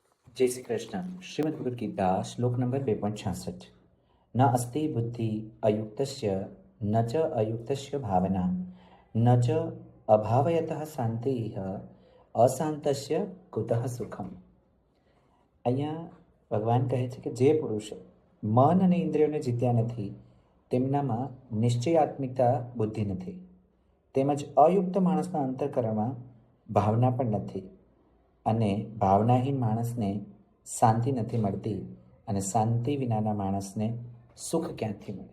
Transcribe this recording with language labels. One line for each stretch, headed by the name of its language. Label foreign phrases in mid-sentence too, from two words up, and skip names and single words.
Gujarati: જય શ્રી કૃષ્ણ। શ્રીમદ્ ભગવદ ગીતા શ્લોક નંબર
Sanskrit: 2.66। न अस्ति बुद्धि अयुक्तस्य न च अयुक्तस्य भावना न च अभावयतः शांतिः अशांतस्य कुतः સુખમ।
Gujarati: અહીંયા ભગવાન કહે છે કે જે પુરુષ મન અને ઇન્દ્રિયોને જીત્યા નથી તેમનામાં નિશ્ચયાત્મિકતા બુદ્ધિ નથી, તેમજ અયુક્ત માણસના અંતઃકરણમાં ભાવના પણ નથી અને ભાવનાહીન માણસને શાંતિ નથી મળતી અને શાંતિ વિનાના માણસને સુખ ક્યાંથી મળે।